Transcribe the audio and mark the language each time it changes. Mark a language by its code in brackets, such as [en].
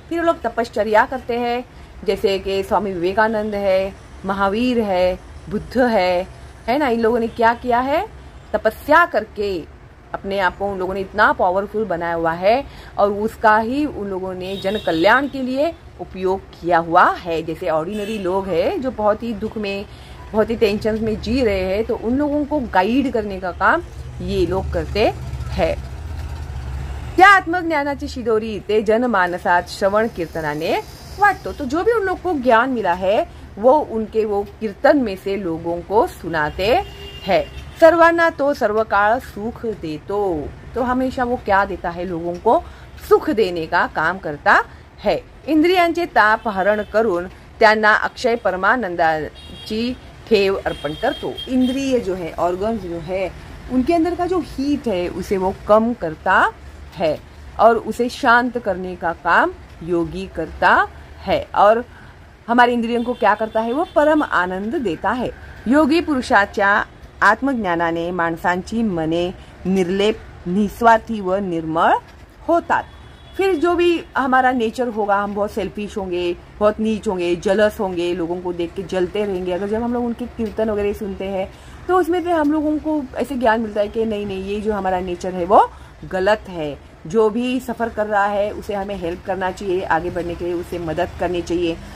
[hi] फिर लोग तपश्चर्या करते हैं, जैसे कि स्वामी विवेकानंद है, महावीर है, बुद्ध है ना। इन लोगों ने क्या किया है, तपस्या करके अपने आप को उन लोगों ने इतना पावरफुल बनाया हुआ है और उसका ही उन लोगों ने जन कल्याण के लिए उपयोग किया हुआ है। जैसे ऑर्डिनरी लोग हैं जो बहुत ही दुख में, बहुत ही टेंशन में जी रहे हैं, तो उन लोगों को गाइड करने का काम ये लोग करते हैं। [mr] त्या आत्मज्ञानाची शिदोरी ते जनमानसात श्रवण कीर्तनाने वाटतो। [hi] तो जो भी उन लोग को ज्ञान मिला है वो उनके वो कीर्तन में से लोगों को सुनाते हैं। [mr] सर्वांना तो सर्वकाळ सुख देतो। [hi] तो हमेशा वो क्या देता है, लोगों को सुख देने का काम करता है। [mr] इंद्रियांचे ताप हरण करून त्यांना अक्षय परमानंदाची ठेव अर्पण करतो। [hi] इंद्रिय जो है, ऑर्गन्स जो है, उनके अंदर का जो हीट है उसे वो कम करता है और उसे शांत करने का काम योगी करता है। और हमारे इंद्रियों को क्या करता है, वो परम आनंद देता है। [mr] योगी पुरुषाच्या आत्मज्ञानाने माणसांची मने निर्लेप, निस्वार्थी व निर्मळ होतात। [hi] फिर जो भी हमारा नेचर होगा, हम बहुत सेल्फिश होंगे, बहुत नीच होंगे, जलस होंगे, लोगों को देख के जलते रहेंगे। अगर जब हम लोग उनके कीर्तन वगैरह सुनते हैं तो उसमें से हम लोगों को ऐसे ज्ञान मिलता है कि नहीं नहीं, ये जो हमारा नेचर है वो गलत है। जो भी सफ़र कर रहा है उसे हमें हेल्प करना चाहिए, आगे बढ़ने के लिए उसे मदद करनी चाहिए।